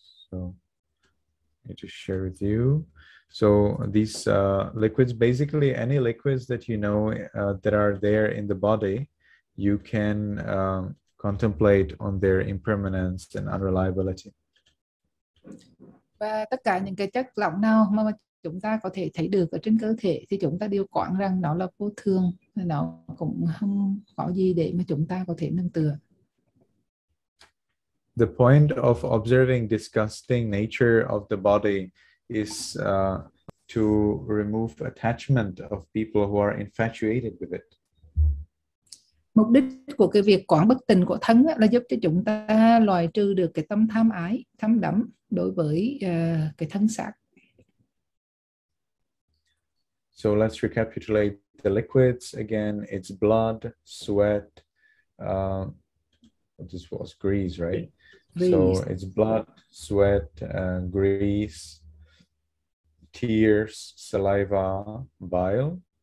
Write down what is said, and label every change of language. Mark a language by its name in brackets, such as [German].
[English] So I need to share with you. So these liquids, basically any liquids that you know that are there in the body, you can contemplate on their impermanence and unreliability. [Vietnamese] Và tất cả những cái chất lỏng nào mà chúng ta có thể thấy được ở trên cơ thể thì chúng ta đều quán rằng nó là vô thường, nó cũng không có gì để mà chúng ta có thể nương tựa. [English] The point of observing disgusting nature of the body is to remove attachment of people who are infatuated with it. [Vietnamese] Mục đích của cái việc quán bất tịnh của thân là giúp cho chúng ta loại trừ được cái tâm tham ái, thâm đắm đối với cái thân xác. [English] So let's recapitulate the liquids again. It's blood, sweat. This was grease, right? Grease. So it's blood, sweat, grease, tears, saliva, bile.